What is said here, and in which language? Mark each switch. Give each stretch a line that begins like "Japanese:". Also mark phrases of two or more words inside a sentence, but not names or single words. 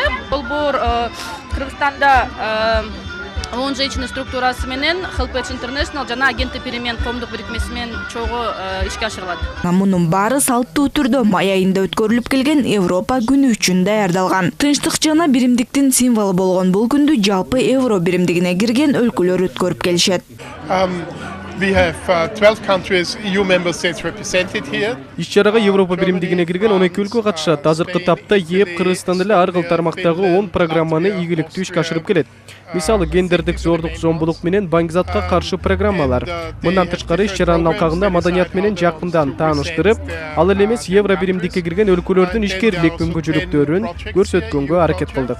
Kyrgyz: Долбоор Кыргызстанда
Russian: ООН женщина
Kyrgyz: структурасы менен
English: Helpage International
Kyrgyz: жана агенттик перемен коомдук бирикмеси менен чогуу ишке ашырылат. Мунун баары салттуу түрдө май айында өткөрүлүп келген Европа күнү үчүн даярдалган. Тынчтык жана биримдиктин символу болгон бул күндү жалпы евро биримдигине кирген өлкөлөр өткөрүп келишет.
English: We have 12 countries, EU member states represented here.
Kyrgyz: Иш-чарага Европа биримдигине кирген 12 өлкө катышат. Азыркы тапта ЕЭП Кыргызстан эле ар кыл тармактагы 10 программаны ийгиликтүү ишке ашырып келет. Мисалы, гендердик зордук зомбулук менен баңгизатка каршы программалар. Мындан тышкары иш-чаранын алкагында маданият менен жакындан тааныштырып, ал эле эмес евро биримдикке кирген өлкөлөрдүн ишкерлик мүмкүнчүлүктөрүн көрсөткөнгө аракет кылдык.